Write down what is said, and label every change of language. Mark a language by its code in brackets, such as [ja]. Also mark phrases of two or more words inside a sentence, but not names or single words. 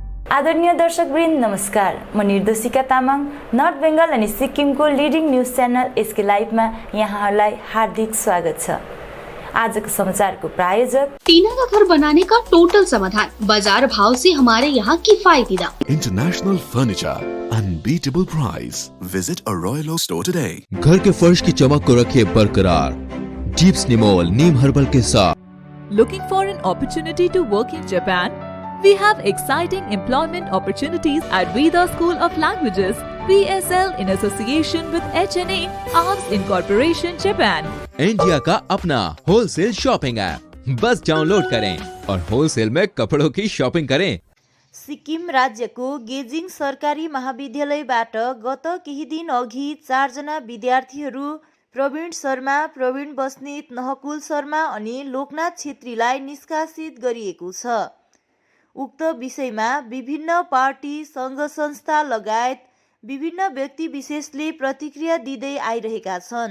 [ne] आदरणीय दर्शकवृन्द नमस्कार। म निर्देशिका तामाङ नर्थ बेङ्गल अनि सिक्किमको [en] leading news channel [ne] एसके लाइभमा यहाँहरूलाई हार्दिक स्वागत छ। आजको समाचारको प्रायोजक [hi] टीना का घर बनाने का टोटल समाधान, बाजार भाव से हमारे यहाँ किफायती दाम, [en] international furniture, unbeatable price. visit a Royal Store today. [hi] घर के फर्श की चमक को रखिए बरकरार जीप्स निमोल नीम हर्बल के साथ। [en] Looking for an opportunity to work in Japan? We have exciting employment opportunities at Veda School of Languages, VSL, in association with HNA, Arms Incorporation, Japan. [hi] इंडिया का अपना [en] wholesale shopping app, [hi] बस डाउनलोड करें और होलसेल में कपड़ों की शॉपिंग करें। [ne] सिक्किम राज्यको गेजिङ सरकारी महाविद्यालयबाट गत केही दिन अघि 4 जना विद्यार्थीहरू प्रवीण शर्मा, प्रवीण बस्नेत, नहकुल शर्मा अनि लोकनाथ छेत्रीलाई निष्कासित गरिएको छ। उक्त विषयमा विभिन्न पार्टी, सङ्घ संस्था लगायत विभिन्न व्यक्ति विशेषले प्रतिक्रिया दिँदै आइरहेका छन्।